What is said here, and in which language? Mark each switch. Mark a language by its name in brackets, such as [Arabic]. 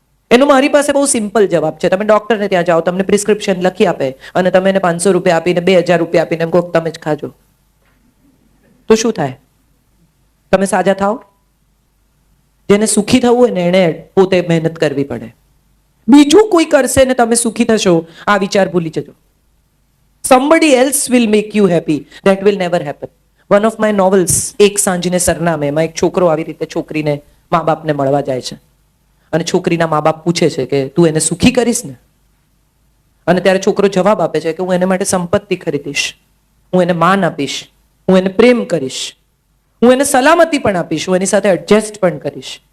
[Gujarati] એનો મારી પાસે બહુ સિમ્પલ જવાબ છે. તમે ડોક્ટરને ત્યાં જાઓ, તમને પ્રિસ્ક્રિપ્શન લખી આપે અને તમે એને 500 રૂપિયા આપીને 2000 રૂપિયા આપીને એમ કહો તમે જ ખાજો, તો શું થાય? તમે સાજા થાઓ? જેને સુખી થવું હોય ને એને પોતે મહેનત કરવી પડે. બીજું કોઈ કરશે ને તમે સુખી થશો, આ વિચાર ભૂલી જજો. [English] somebody else will make you happy, that will never happen. one of my novels, [Gujarati] એક સાંજને સરનામે, એમાં એક છોકરો આવી રીતે છોકરીને મા બાપને મળવા જાય છે અને છોકરીના મા બાપ પૂછે છે કે તું એને સુખી કરીશ ને? અને ત્યારે છોકરો જવાબ આપે છે કે હું એને માટે સંપત્તિ ખરીદીશ, હું એને માન આપીશ, હું એને પ્રેમ કરીશ, હું એને સલામતી પણ આપીશ, હું એની સાથે એડજસ્ટ પણ કરીશ.